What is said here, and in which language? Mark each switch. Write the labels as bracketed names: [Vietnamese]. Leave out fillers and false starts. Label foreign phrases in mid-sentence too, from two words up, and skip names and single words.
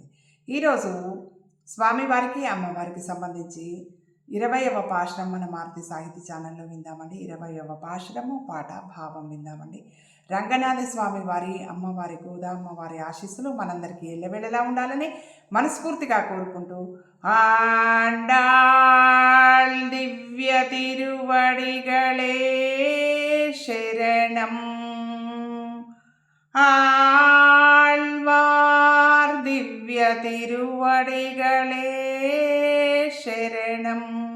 [Telugu] ఈరోజు స్వామివారికి అమ్మవారికి సంబంధించి 20వ పాశురం మన మారుతి సాహితీ ఛానల్లో విందామండి. 20వ పాశురము పాట భావం విందామండి. రంగనాథ స్వామి వారి అమ్మవారి గోదామ్మవారి ఆశీస్సులు మనందరికీ ఎల్లవెల్లలా ఉండాలని మనస్ఫూర్తిగా కోరుకుంటూ [Tamil] ஆண்டாள் திவ்ய திருவடிகளே சரணம். ஆழ்வார் திவ்ய திருவடிகளே சரணம்.